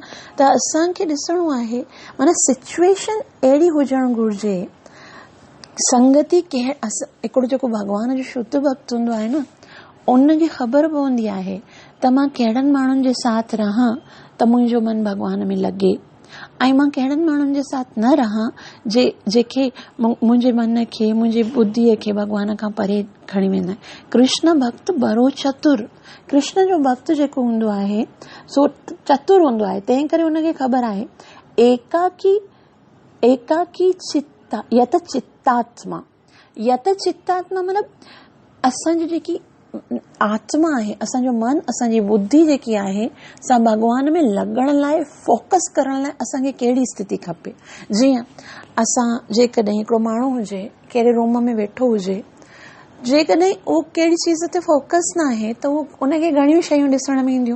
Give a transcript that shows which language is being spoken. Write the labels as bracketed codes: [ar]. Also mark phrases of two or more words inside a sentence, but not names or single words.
[sd] त असांखे ॾिसणो आहे, माना सिचुएशन अहिड़ी हुजणु घुरिजे, संगति हिकिड़ो जेको भॻवान जो शुद्ध भक्त हूंदो आहे न, उनखे ख़बर पवंदी आहे त मां कहिड़नि माण्हुनि जे साथ रहां त मुंहिंजो मन भॻवान में लॻे, ऐं मां कहिड़नि माण्हुनि जे साथ न रहां जेके मुंहिंजे मन खे, मुंहिंजी बुद्धीअ खे भॻवान खां परे खणी वेंदा आहिनि। कृष्ण भक्त बड़ो चतुर, कृष्ण जो भक्त जेको हूंदो आहे सो चतुर हूंदो आहे। तंहिं करे हुनखे ख़बर आहे [sa] एकाकी चित्ता यत चित्तात्मा, यत चित्तात्मा [sd] मतिलबु असांजी जेकी आत्मा आहे, असांजो मन, असांजी बुद्धि जेकी आहे, सा भॻवान में लॻण लाइ, फोकस करण लाइ असांखे कहिड़ी स्थिति खपे। जीअं असां जेकॾहिं हिकिड़ो माण्हू हुजे, कहिड़े रूम में वेठो हुजे, जेकॾहिं उहो कहिड़ी चीज़ ते फोकस न आहे त उहो उनखे घणियूं शयूं ॾिसण में ईंदियूं।